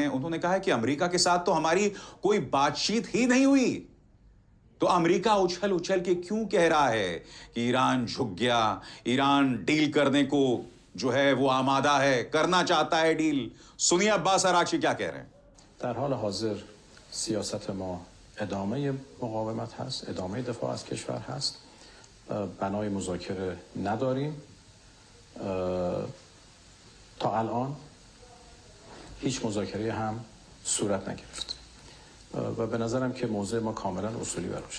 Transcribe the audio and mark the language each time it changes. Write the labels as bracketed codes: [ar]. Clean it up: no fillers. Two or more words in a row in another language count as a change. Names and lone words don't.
[hi] उन्होंने कहा है कि अमेरिका के साथ तो हमारी कोई बातचीत ही नहीं हुई। तो अमेरिका उछल उछल के क्यों कह रहा है कि ईरान झुक गया, ईरान डील करने को जो है वो आमादा है, करना चाहता है डील। सुनिए अब्बास अरागची क्या कह रहे हैं। [fa] در حال حاضر سیاست ما ادامه مقاومت هست، ادامه دفاع از کشور هست. بنای مذاکره نداریم. تا الان هیچ مذاکره هم صورت نگرفت و به نظرم که موضع ما کاملا اصولی و روشن.